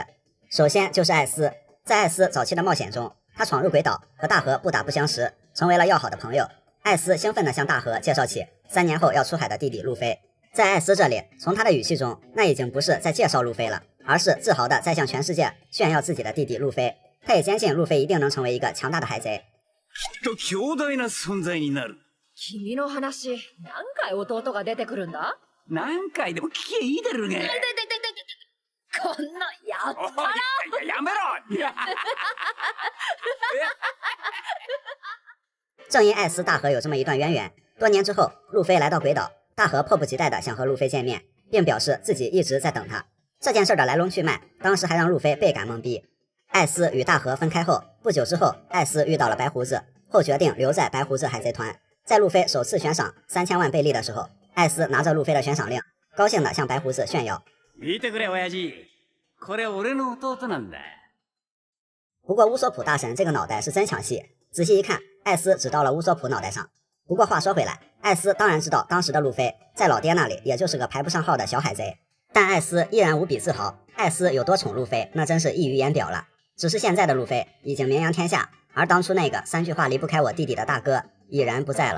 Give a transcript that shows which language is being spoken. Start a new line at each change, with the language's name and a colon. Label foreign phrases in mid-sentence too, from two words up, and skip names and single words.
Chinese: 首先就是艾斯，在艾斯早期的冒险中，他闯入鬼岛，和大河不打不相识，成为了要好的朋友。艾斯兴奋地向大河介绍起3年后要出海的弟弟路飞。在艾斯这里，从他的语气中，那已经不是在介绍路飞了，而是自豪地在向全世界炫耀自己的弟弟路飞。他也坚信路飞一定能成为一个强大的海贼。
Japanese: きっと強大な存在になる。君の話、何回弟が出てくるんだ？何回でも聞けいいだろうが。こんなやったらやめろ
Chinese: 正因艾斯大河有这么一段渊源，多年之后，路飞来到鬼岛，大河迫不及待地想和路飞见面，并表示自己一直在等他。这件事的来龙去脉，当时还让路飞倍感懵逼。艾斯与大河分开后，不久之后，艾斯遇到了白胡子，后决定留在白胡子海贼团。在路飞首次悬赏3000万贝利的时候，艾斯拿着路飞的悬赏令，高兴地向白胡子炫耀。
Japanese: 見てくれ親父、これ俺の弟なんだ。
Chinese: 不过乌索普大神这个脑袋是真抢戏，仔细一看，艾斯只到了乌索普脑袋上。不过话说回来，艾斯当然知道当时的路飞在老爹那里也就是个排不上号的小海贼，但艾斯依然无比自豪。艾斯有多宠路飞，那真是溢于言表了。只是现在的路飞已经名扬天下，而当初那个3句话离不开我弟弟的大哥已然不在了。